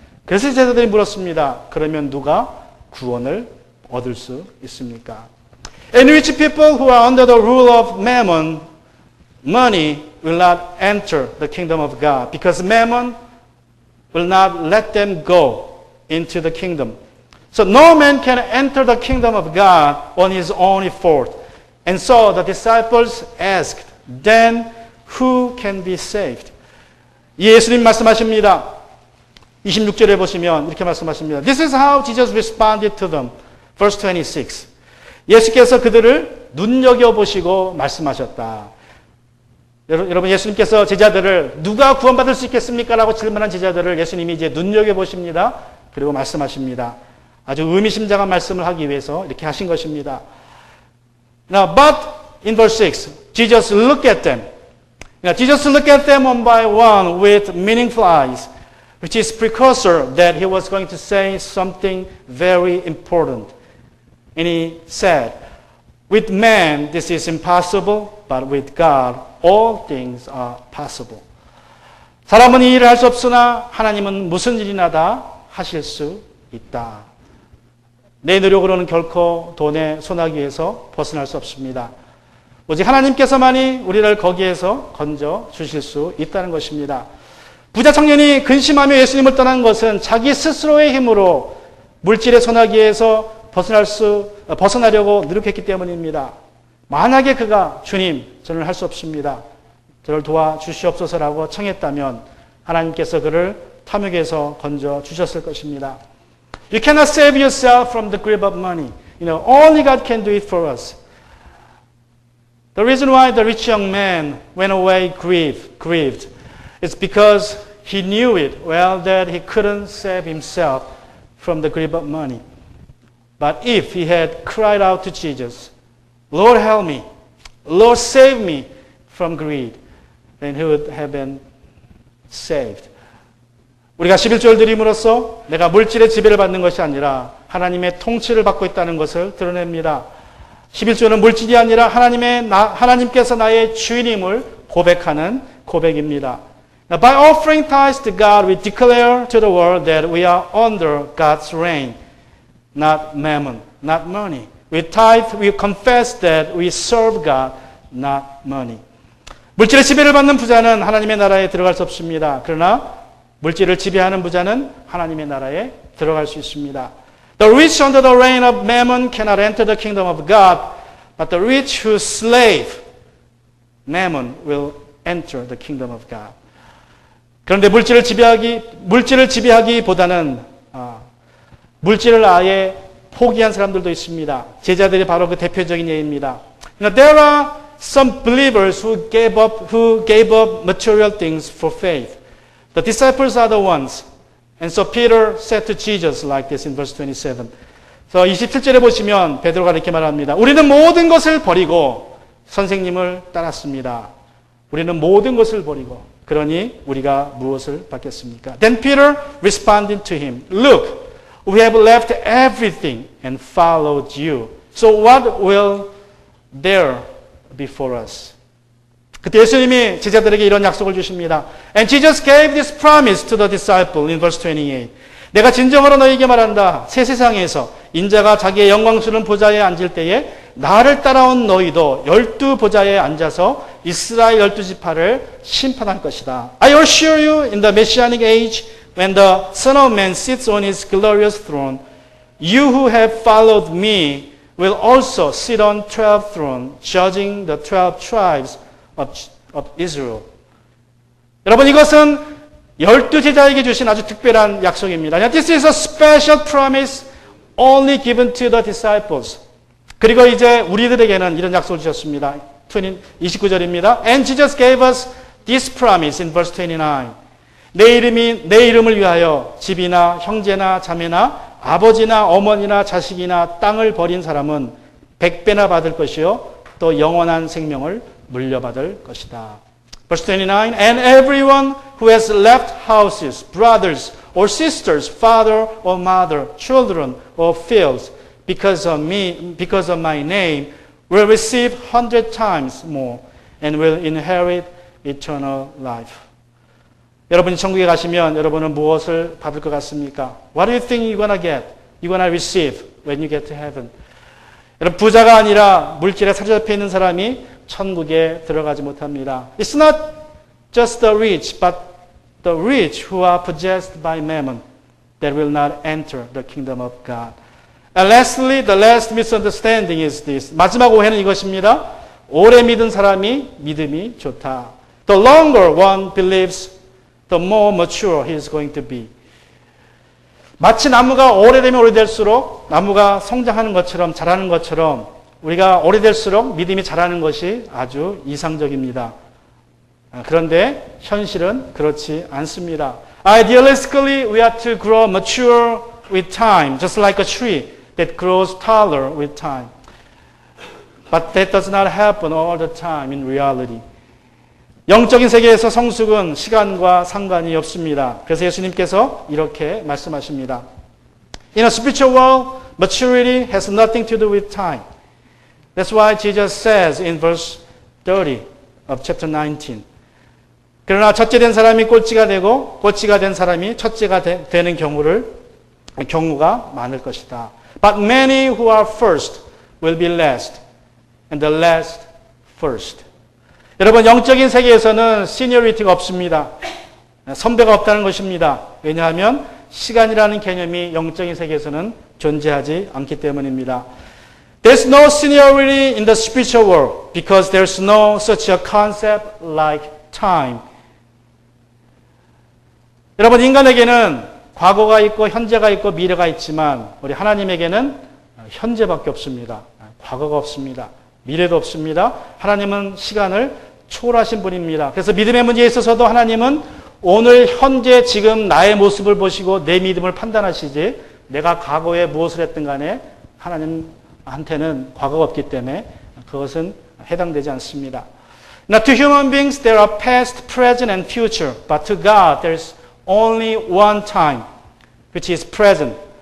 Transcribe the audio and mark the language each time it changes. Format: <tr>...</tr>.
<ko>그래서 제자들이 물었습니다. 그러면 누가 구원을 얻을 수 있습니까?</ko> <en>And rich people who are under the rule of mammon, money will not enter the kingdom of God because mammon will not let them go into the kingdom. So no man can enter the kingdom of God on his own effort. And so the disciples asked, then who can be saved?</en> <ko>예수님 말씀하십니다. 26절에 보시면 이렇게 말씀하십니다.</ko> <en>This is how Jesus responded to them. Verse 26.</en> <ko>예수께서 그들을 눈여겨보시고 말씀하셨다. 여러분 예수님께서 제자들을 누가 구원받을 수 있겠습니까? 라고 질문한 제자들을 예수님이 이제 눈여겨보십니다. 그리고 말씀하십니다. 아주 의미심장한 말씀을 하기 위해서 이렇게 하신 것입니다.</ko> <en>Now, but in verse 6, Jesus looked at them. Jesus looked at them one by one with meaningful eyes, which is precursor that he was going to say something very important. And he said, with man this is impossible, but with God all things are possible.</en> <ko>사람은 이 일을 할 수 없으나 하나님은 무슨 일이나 다 하실 수 있다. 내 노력으로는 결코 돈의 소나기에서 벗어날 수 없습니다. 오직 하나님께서만이 우리를 거기에서 건져 주실 수 있다는 것입니다. 부자 청년이 근심하며 예수님을 떠난 것은 자기 스스로의 힘으로 물질의 소나기에서 벗어나려고 노력했기 때문입니다. 만약에 그가 주님, 저는 할 수 없습니다. 저를 도와주시옵소서라고 청했다면 하나님께서 그를 탐욕에서 건져 주셨을 것입니다.</ko> <en>You cannot save yourself from the grip of money. Only God can do it for us. The reason why the rich young man went away grieved is because he knew it well that he couldn't save himself from the grip of money. But if he had cried out to Jesus, Lord help me, Lord save me from greed, then he would have been saved.</en> <ko>우리가 11조를 드림으로써 내가 물질의 지배를 받는 것이 아니라 하나님의 통치를 받고 있다는 것을 드러냅니다. 11조는 물질이 아니라 하나님께서 나의 주인임을 고백하는 고백입니다.</ko> <en>Now, by offering tithes to God, we declare to the world that we are under God's reign, not mammon, not money. With tithe, we confess that we serve God, not money.</en> <ko>물질의 지배를 받는 부자는 하나님의 나라에 들어갈 수 없습니다. 그러나 물질을 지배하는 부자는 하나님의 나라에 들어갈 수 있습니다.</ko> <en>The rich under the reign of mammon cannot enter the kingdom of God, but the rich who slave mammon will enter the kingdom of God.</en> <ko>그런데 물질을 지배하기보다는 물질을 아예 포기한 사람들도 있습니다. 제자들이 바로 그 대표적인 예입니다.</ko> <en>There are some believers who gave up material things for faith. The disciples are the ones. And so Peter said to Jesus like this in verse 27.</en> <ko>그래서 27절에 보시면 베드로가 이렇게 말합니다. 우리는 모든 것을 버리고 선생님을 따랐습니다. 우리는 모든 것을 버리고 그러니 우리가 무엇을 받겠습니까?</ko> <en>Then Peter responded to him, Look, we have left everything and followed you. So what will there be for us?</en> <ko>그때 예수님이 제자들에게 이런 약속을 주십니다.</ko> <en>And Jesus gave this promise to the disciple in verse 28.</en> <ko>내가 진정으로 너희에게 말한다. 새 세상에서 인자가 자기의 영광스러운 보좌에 앉을 때에 나를 따라온 너희도 12 보좌에 앉아서 이스라엘 12지파를 심판할 것이다.</ko> <en>I assure you in the messianic age when the Son of Man sits on his glorious throne, you who have followed me will also sit on 12 thrones, judging the 12 tribes of Israel.</en> <ko>여러분 이것은 12제자에게 주신 아주 특별한 약속입니다.</ko> <en>This is a special promise only given to the disciples.</en> <ko>그리고 이제 우리들에게는 이런 약속을 주셨습니다. 29절입니다.</ko> <en>And Jesus gave us this promise in verse 29.</en> <ko>내 이름을 위하여 집이나 형제나 자매나 아버지나 어머니나 자식이나 땅을 버린 사람은 100배나 받을 것이요 또 영원한 생명을 물려받을 것이다.</ko> <en>Verse 29, And everyone who has left houses, brothers or sisters, father or mother, children or fields, because of my name, will receive 100 times more and will inherit eternal life.</en> <ko>여러분이 천국에 가시면 여러분은 무엇을 받을 것 같습니까?</ko> <en>What do you think you're gonna get? You're gonna receive when you get to heaven.</en> <ko>여러분 부자가 아니라 물질에 사로잡혀 있는 사람이 천국에 들어가지 못합니다.</ko> <en>It's not just the rich, but the rich who are possessed by mammon that will not enter the kingdom of God. And lastly, the last misunderstanding is this.</en> <ko>마지막 오해는 이것입니다. 오래 믿은 사람이 믿음이 좋다.</ko> <en>The longer one believes, the more mature he is going to be.</en> <ko>마치 나무가 오래되면 오래될수록 나무가 성장하는 것처럼 자라는 것처럼 우리가 오래될수록 믿음이 자라는 것이 아주 이상적입니다. 그런데 현실은 그렇지 않습니다.</ko> <en>Idealistically, we are to grow mature with time, just like a tree that grows taller with time. But that does not happen all the time in reality.</en> <ko>영적인 세계에서 성숙은 시간과 상관이 없습니다. 그래서 예수님께서 이렇게 말씀하십니다.</ko> <en>In a spiritual world, maturity has nothing to do with time. That's why Jesus says in verse 30 of chapter 19.</en> <ko>그러나 첫째 된 사람이 꼴찌가 되고 꼴찌가 된 사람이 첫째가 되는 경우가 많을 것이다.</ko> <en>But many who are first will be last, and the last first.</en> <ko>여러분 영적인 세계에서는 시니어리티가 없습니다. 선배가 없다는 것입니다. 왜냐하면 시간이라는 개념이 영적인 세계에서는 존재하지 않기 때문입니다.</ko> <en>There's no seniority in the spiritual world because there's no such a concept like time.</en> <ko>여러분, 인간에게는 과거가 있고 현재가 있고 미래가 있지만 우리 하나님에게는 현재밖에 없습니다. 과거가 없습니다. 미래도 없습니다. 하나님은 시간을 초월하신 분입니다. 그래서 믿음의 문제에 있어서도 하나님은 오늘 현재 지금 나의 모습을 보시고 내 믿음을 판단하시지 내가 과거에 무엇을 했든 간에 하나님한테는 과거가 없기 때문에 그것은 해당되지 않습니다.</ko> <en>Now to human beings there are past, present and future. But to God there's only one time which is present.</en>